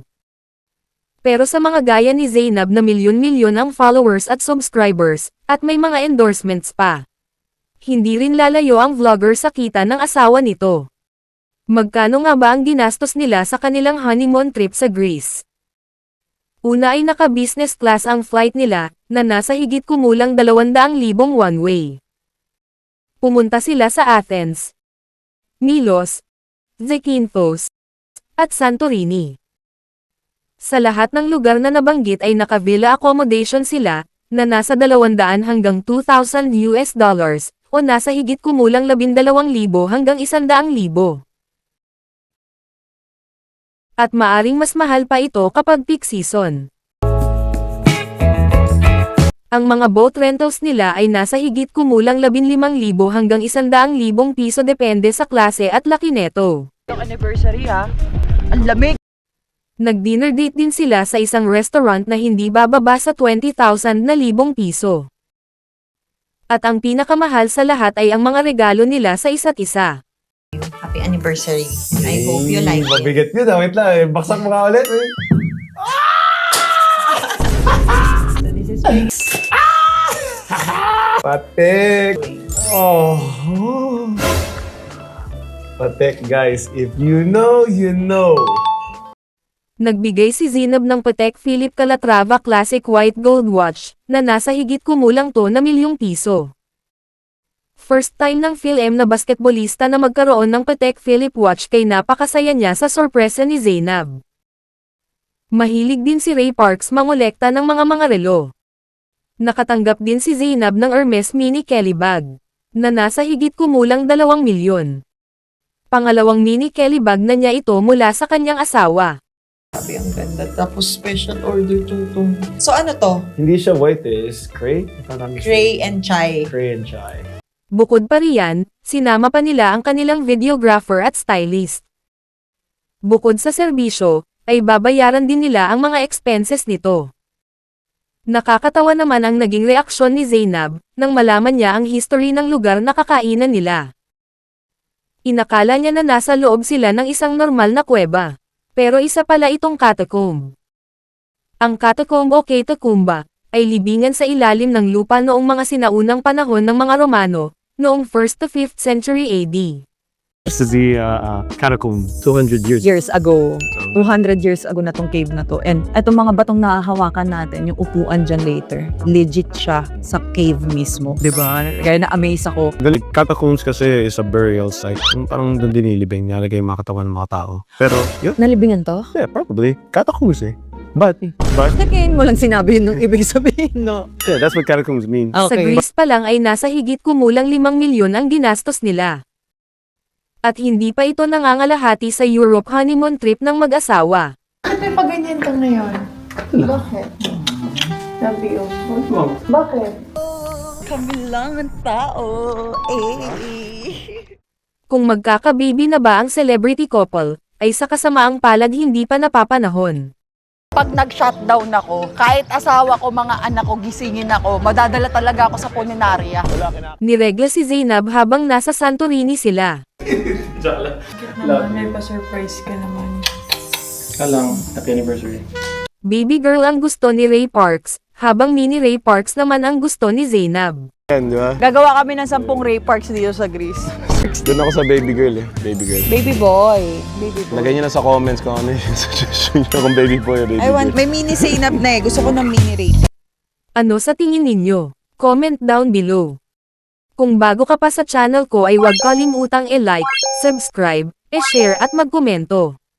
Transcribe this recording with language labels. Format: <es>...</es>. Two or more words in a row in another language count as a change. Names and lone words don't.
<tl>Pero sa mga gaya ni Zainab na milyon-milyon ang followers at subscribers, at may mga endorsements pa. Hindi rin lalayo ang vlogger sa kita ng asawa nito. Magkano nga ba ang ginastos nila sa kanilang honeymoon trip sa Greece? Una ay naka-</tl> <en>business class</en> <tl>ang flight nila, na nasa higit kumulang 200,000 one-way. Pumunta sila sa Athens, Milos, Zakynthos, at Santorini. Sa lahat ng lugar na nabanggit ay naka-</tl> <en>villa accommodation</en> <tl>sila, na nasa 200 hanggang 2,000</tl> <en>US dollars,</en> <tl>o nasa higit kumulang 12,000 hanggang 100,000. At maaring mas mahal pa ito kapag peak season. Ang mga</tl> <en>boat rentals</en> <tl>nila ay nasa higit kumulang 15,000 hanggang 100,000 piso depende sa klase at laki neto. Yung anniversary ha, ang lamig. Nag-dinner date din sila sa isang restaurant na hindi bababa sa 20,000 piso. At ang pinakamahal sa lahat ay ang mga regalo nila sa isa't isa.</tl> <en>Happy anniversary. I hope you like it.</en> <tl>Mabigat yun. Wait lang. Baksak mo ka ulit.</tl> <en>So this is big. Patek. Oh. Patek, guys. If you know, you know.</en> <tl>Nagbigay si Zainab ng Patek Philippe Calatrava Classic White Gold Watch, na nasa higit kumulang to na milyong piso.</tl> <en>First time</en> <tl>ng Phil-M na basketbolista na magkaroon ng Patek Philippe watch kay napakasaya niya sa sorpresa ni Zainab. Mahilig din si Ray Parks mangolekta ng mga relo. Nakatanggap din si Zainab ng Hermes Mini Kelly bag, na nasa higit kumulang 2 milyon. Pangalawang Mini Kelly bag na niya ito mula sa kanyang asawa. Sabi ang ganda. Tapos special order to. So ano to? Hindi siya white eh.</tl> <en>It's cray? Cray and chai. Cray and chai.</en> <tl>Bukod pa riyan, sinama pa nila ang kanilang videographer at stylist. Bukod sa serbisyo, ay babayaran din nila ang mga expenses nito. Nakakatawa naman ang naging reaksyon ni Zainab, nang malaman niya ang history ng lugar na kakainan nila. Inakala niya na nasa loob sila ng isang normal na kuweba. Pero isa pala itong catacomb. Ang catacomb o catacumba, ay libingan sa ilalim ng lupa noong mga sinaunang panahon ng mga Romano, noong</tl> <en>1st to 5th century AD. This is the catacomb 200 years ago.</en> <tl>200</tl> <en>years ago</en> <tl>na tong cave na to. And itong mga batong nahahawakan natin, yung upuan dyan later, legit siya sa cave mismo. Diba? Kaya na-amaze ako.</tl> <en>The catacombs kasi is a burial site.</en> <tl>Yung parang doon dinilibing, nilalagay yung mga katawan ng mga tao. Pero, yun, Nalibingan to?</tl> <en>yeah, probably. Catacombs eh. But,</en> <tl>Nakain mo lang sinabi yun nung ibig sabihin, no?</tl> <en>yeah, that's what catacombs mean.</en> <tl>Sa Greece pa lang ay nasa higit kumulang 5 milyon ang ginastos nila. At hindi pa ito nangangalahati sa Europe honeymoon trip ng mag-asawa. Bakit may paganyan ka ngayon? Bakit?</tl> <en>Love you.</en> <tl>Bakit? Kami lang ang tao. Kung magkakabibi na ba ang</tl> <en>celebrity couple,</en> <tl>ay sa kasamaang palad hindi pa napapanahon. Pag nag-shutdown ako, kahit asawa ko, mga anak ko, gisingin ako, madadala talaga ako sa punerarya. Niregla si Zainab habang nasa Santorini sila. Naman, may pa-surprise ka naman.</tl> <en>Happy anniversary. Baby girl</en> <tl>ang gusto ni Ray Parks, Habang mini Ray Parks naman ang gusto ni Zainab. Yan, di ba? Gagawa kami ng 10 Ray Parks dito sa Greece. Doon ako sa</tl> <en>baby girl</en> <tl>eh.</tl> <en>Baby girl. Baby boy. Baby boy.</en> <tl>Lagay niyo na sa comments kung ano yung suggestion niyo kung</tl> <en>baby boy or baby I want, girl.</en> <tl>may mini Zainab na eh. Gusto ko ng mini Ray. Ano sa tingin ninyo?</tl> <en>Comment down below.</en> <tl>Kung bago ka pa sa channel ko ay huwag kalimutang i-like, subscribe, i-share at magkomento.</tl>